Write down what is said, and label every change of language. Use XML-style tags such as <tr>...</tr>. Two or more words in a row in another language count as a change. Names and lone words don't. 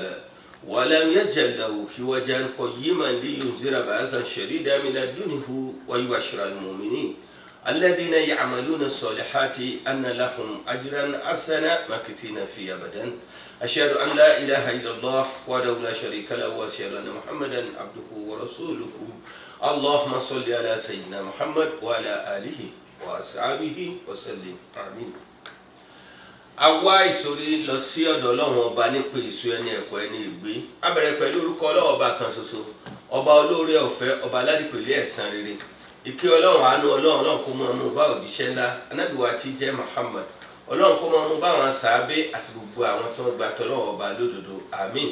<ar>ولم يجعل له عوجا قيما لينذر بأسا شديدا من لدنه ويبشر المؤمنين الذين يعملون الصالحات أن لهم أجرا حسنا ماكثين فيه أبدا أشهد أن لا إله إلا الله وحده لا شريك له وأشهد أن محمدا عبده ورسوله اللهم صل على سيدنا محمد وعلى آله وأصحابه وسلم آمين.</ar> <yo>Àwa ìsòrí lọ sí ọ̀dọ̀ Ọlọ́run ọba nípa èso ẹni ẹ̀kọ́ ẹni ìgbé a bẹ̀rẹ̀ pẹ̀lú orúkọ Ọlọ́run ọba kan ṣoṣo ọba olóore ọ̀fẹ́ ọba aládìpẹ̀lẹ̀ ẹ̀san rere ìkẹ́ Ọlọ́run àánú Ọlọ́run kó máa mú bá òjíṣẹ́ ńlá Ànábì wa tí jẹ́ Muhammad Ọlọ́run kó máa mú bá àwọn sàábé àti gbogbo àwọn tí wọ́n gba tọ́lọ́run ọba lódodo àmín.</yo>